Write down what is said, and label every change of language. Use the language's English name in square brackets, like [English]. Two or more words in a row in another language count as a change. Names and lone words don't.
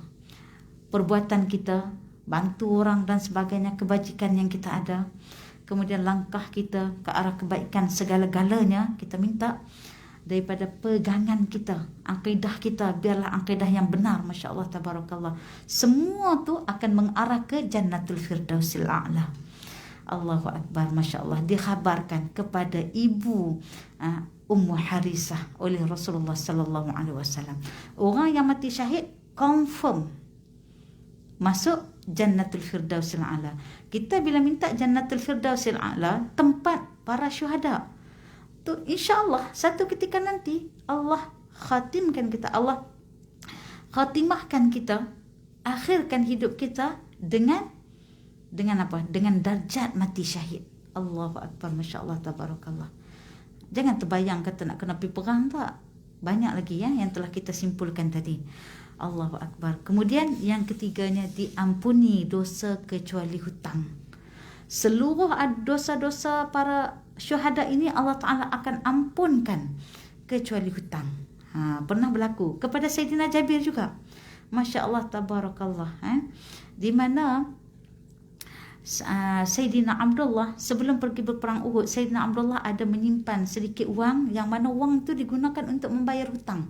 [Malay] Perbuatan kita, bantu orang dan sebagainya, kebajikan yang kita ada. Kemudian langkah kita ke arah kebaikan segala-galanya, kita minta daripada pegangan kita, akidah kita, biarlah akidah yang benar. [Arabic] ما شاء الله، تبارك الله. [Malay] Semua tu akan mengarah ke Jannatul Firdausil a'la. [Arabic] الله أكبر, ما شاء الله. [Malay] Dikhabarkan kepada ibu Ummu Harisah oleh Rasulullah [Arabic] صلى الله عليه وسلم. [Malay] Orang yang mati syahid confirm masuk Jannatul Firdausil a'la. Kita bila minta Jannatul Firdausil a'la, tempat para syuhada, tu insya-Allah satu ketika nanti Allah khatimkan kita, Allah khatimahkan kita, akhirkan hidup kita dengan apa? Dengan darjat mati syahid. [Arabic] الله أكبر، ما شاء الله، تبارك الله. [Malay] Jangan terbayang kata nak kena pergi perang, tak. Banyak lagi yang telah kita simpulkan tadi. [Arabic] الله أكبر. [Malay] Kemudian yang ketiganya, diampuni dosa kecuali hutang. Seluruh dosa-dosa para syuhada ini Allah Ta'ala akan ampunkan kecuali hutang. Pernah berlaku kepada Sayyidina Jabir juga. [Arabic] ما شاء الله، تبارك الله. [Malay] Di mana Sayyidina Abdullah sebelum pergi berperang Uhud, Sayyidina Abdullah ada menyimpan sedikit wang, yang mana wang itu digunakan untuk membayar hutang.